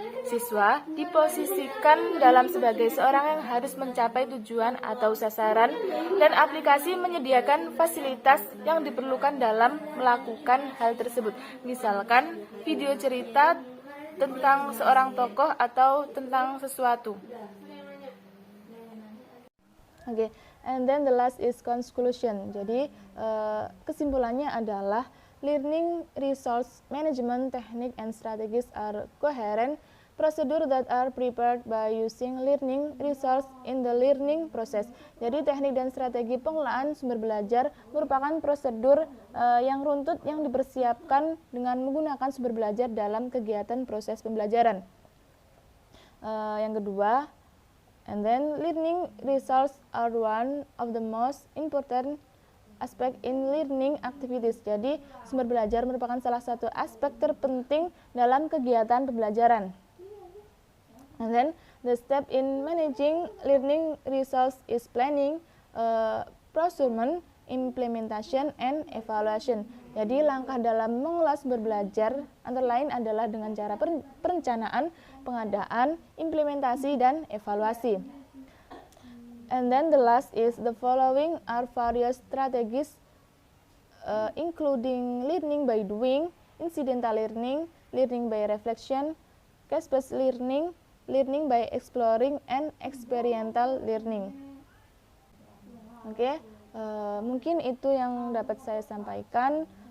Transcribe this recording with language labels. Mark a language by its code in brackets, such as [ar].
[id] Siswa diposisikan dalam sebagai seorang yang harus mencapai tujuan atau sasaran, dan aplikasi menyediakan fasilitas yang diperlukan dalam melakukan hal tersebut. Misalkan video cerita tentang seorang tokoh atau tentang sesuatu. [en] Oke, and then the last is conclusion. [id] Jadi kesimpulannya adalah [en] learning resource management technique and strategies are coherent procedure that are prepared by using learning resource in the learning process. [id] Jadi teknik dan strategi pengelolaan sumber belajar merupakan prosedur yang runtut yang dipersiapkan dengan menggunakan sumber belajar dalam kegiatan proses pembelajaran. Yang kedua, [en] and then learning resource are one of the most important aspect in learning activities. [id] Jadi sumber belajar merupakan salah satu aspek terpenting dalam kegiatan pembelajaran. [en] And then the step in managing learning resource is planning, procurement, implementation, and evaluation. [id] Jadi langkah dalam mengelola sumber belajar antara lain adalah dengan cara perencanaan, pengadaan, implementasi, dan evaluasi. [en] And then the last is the following are various strategies including learning by doing, incidental learning, learning by reflection, case-based learning, learning by exploring, and experiential learning. [id] Oke, mungkin itu yang dapat saya sampaikan.